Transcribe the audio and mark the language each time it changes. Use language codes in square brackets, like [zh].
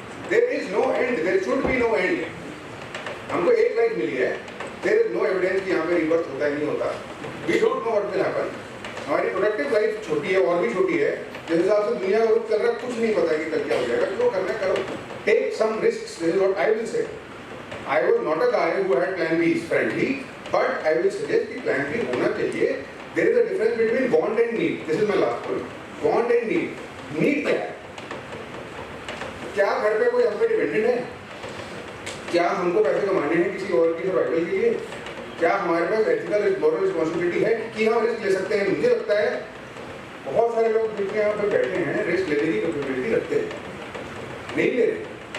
[en] There is no end, there should be no end. [hi] हमको एक life मिली है, [en] there is no evidence [hi] कि यहाँ पे रिवर्स होता है नहीं होता, [en] we don't know what will happen, [hi] हमारी प्रोडक्टिव लाइफ छोटी है और भी छोटी है, जिस हिसाब से दुनिया का रुख चल रहा है कुछ नहीं पता कि कल क्या हो जाएगा, जो करना है करो, [en] Take some risks, this is what I will say. I was not a guy who had plan B frankly, but I will suggest [hi] कि plan B होना चाहिए। [en] There is a difference between want and need. This is my last point. Want and need. [hi] Need क्या है? क्या घर पे कोई हम पे डिपेंडेंट है? क्या हमको पैसे कमाने हैं किसी और की सर्वाइवल के लिए? क्या हमारे पास एथिकल मॉरल रिस्पॉन्सिबिलिटी है कि हम रिस्क ले सकते हैं? मुझे लगता है बहुत सारे लोग जिनके यहाँ पे बैठे हैं रिस्क लेने की कैपेबिलिटी रखते हैं, नहीं ले रहे।